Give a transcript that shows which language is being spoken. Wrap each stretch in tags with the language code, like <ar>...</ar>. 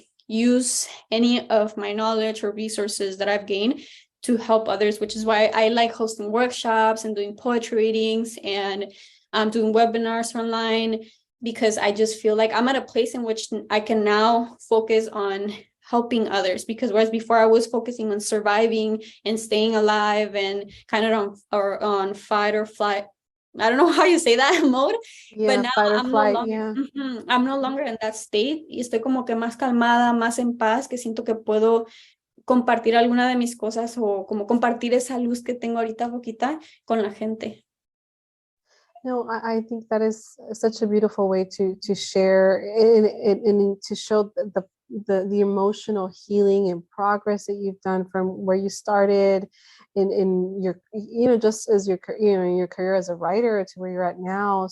<en>use any of my knowledge or resources that I've gained to help others, which is why I like hosting workshops and doing poetry readings and doing webinars online, because I just feel like I'm at a place in which I can now focus on helping others, because whereas before I was focusing on surviving and staying alive and kind of on fight or flight, I don't know how you say that mode, but now fight or I'm flight, no longer, I'm no longer in that state</en> <es>y estoy como que más calmada, más en paz, que siento que puedo compartir alguna de mis cosas o como compartir esa luz que tengo ahorita poquita con la gente.</es> <en>No, I think that is such a beautiful way to share and to show the emotional healing and progress that you've done from where you started in your, just as your, your career as a writer to where you're at now.</en>